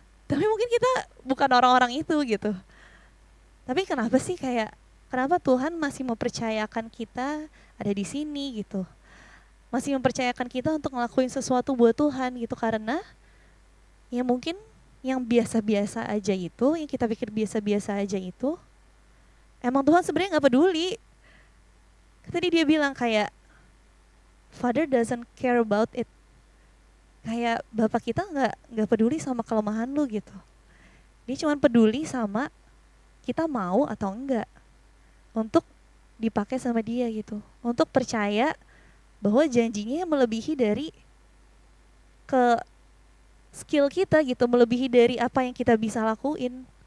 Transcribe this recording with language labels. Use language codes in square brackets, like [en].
[id] Tapi mungkin kita bukan orang-orang itu gitu. Tapi kenapa sih kayak, kenapa Tuhan masih mempercayakan kita ada di sini gitu. Masih mempercayakan kita untuk ngelakuin sesuatu buat Tuhan gitu, karena ya mungkin yang biasa-biasa aja itu, yang kita pikir biasa-biasa aja itu, emang Tuhan sebenarnya nggak peduli. Tadi dia bilang kayak, [en] Father doesn't care about it. [id] Kayak Bapak kita nggak peduli sama kelemahan lu gitu. Dia cuma peduli sama kita mau atau enggak untuk dipakai sama dia gitu. Untuk percaya bahwa janjinya melebihi dari ke skill kita gitu, melebihi dari apa yang kita bisa lakuin.